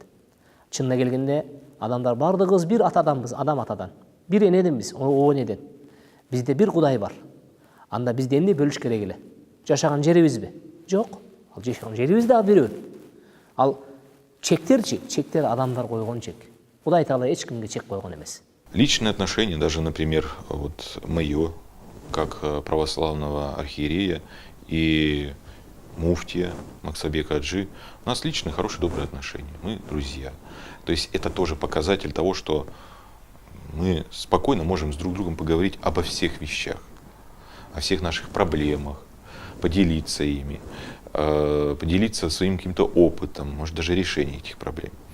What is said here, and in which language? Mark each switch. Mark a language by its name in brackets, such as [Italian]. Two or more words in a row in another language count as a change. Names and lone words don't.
[Kyrgyz] Чынына келгенде адамдар бардыгыбыз бир атаданбыз, адам атадан. Бир энеденбиз, о энеден. Бизде бир Кудай бар. Анда бизде эмне бөлүш керек эле? Жашаган жерибизби? Жок. Ал жашаган жерибиз да бирөө. Ал чектерчи, чектер адамдар койгон чек. Кудай Таала эч кимге чек койгон эмес. [Russian] Личные отношения, даже, например, вот мое, как православного архиерея и муфтия Максабека Аджи, у нас личные, хорошие, добрые отношения. Мы друзья. То есть это тоже показатель того, что мы спокойно можем с друг другом поговорить обо всех вещах, о всех наших проблемах, поделиться ими, поделиться своим каким-то опытом, может даже решением этих проблем.